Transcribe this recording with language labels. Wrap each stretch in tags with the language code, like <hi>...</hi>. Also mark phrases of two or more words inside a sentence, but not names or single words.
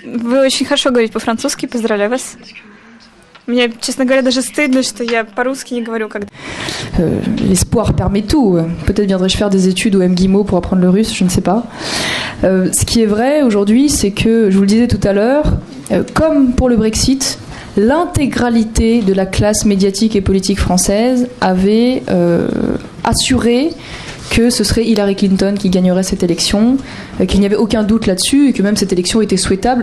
<ru>Вы очень хорошо говорите по-французски, поздравляю вас. Мне, честно говоря, даже стыдно, что я по-русски не говорю.</ru> <fr>L'espoir permet tout. Peut-être viendrai-je faire des études au MGIMO pour apprendre le russe, je ne sais pas. Ce qui est vrai aujourd'hui, c'est que, je vous le disais tout à l'heure, comme pour le Brexit, l'intégralité de la classe médiatique et politique française avait assuré que ce serait Hillary Clinton qui gagnerait cette élection, qu'il n'y avait aucun doute là-dessus et que même cette élection était souhaitable.</fr>